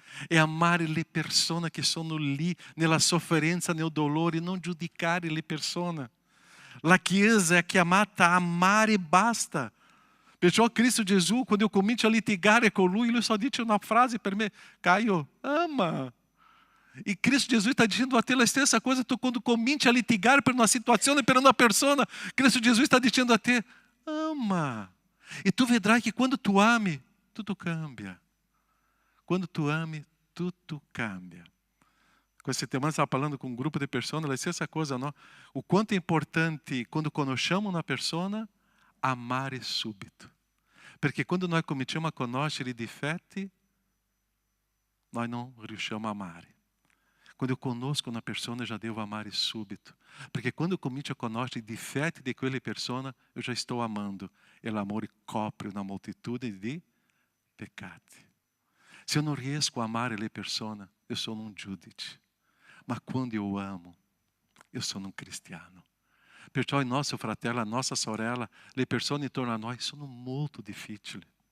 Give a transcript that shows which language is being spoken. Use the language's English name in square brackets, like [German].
[Italian] È amare le persone che sono lì nella sofferenza, nel dolore, non giudicare le persone. La Chiesa è chiamata a amare e basta. Perciò Cristo Gesù, [Portuguese] quando eu [Italian] comincio a litigare con Lui só dice una frase per me: Caio, ama. [Portuguese] E Cristo Jesus está dizendo [Italian] a te a stessa [Portuguese] coisa. [Italian] Tu, quando cominci a litigare per una situazione, per una persona, [Portuguese] Cristo Jesus está dizendo a te: [Italian] ama. E tu vedrai [Portuguese] que [Italian] quando tu ami, [Portuguese] tudo [Italian] cambia. Quando tu ami, tudo cambia. [Portuguese] Questa settimana stava falando com um grupo de pessoas, ela disse essa coisa, não? O quanto é importante, quando [Italian] conosciamo [Portuguese] uma pessoa, [Italian] amare subito. Perché quando nós cominciamo a conoscere i difetti, [Portuguese] nós não [Italian] riusciamo a amare. [Portuguese] Quando eu conosco uma pessoa, já devo [Italian] amare subito. [Portuguese] Porque quando eu [Italian] comincio a conoscere i difetti di quelle persone, [Portuguese] eu já estou amando. [Italian] E l'amore copre una moltitudine di peccati. [Portuguese] Se eu não [Italian] riesco a amare le persone, eu sono un giudice. Ma quando [Portuguese] eu amo, eu [Italian] sono un cristiano. Perciò il nostro fratello, la nostra sorella, le persone intorno a noi sono molto difficili.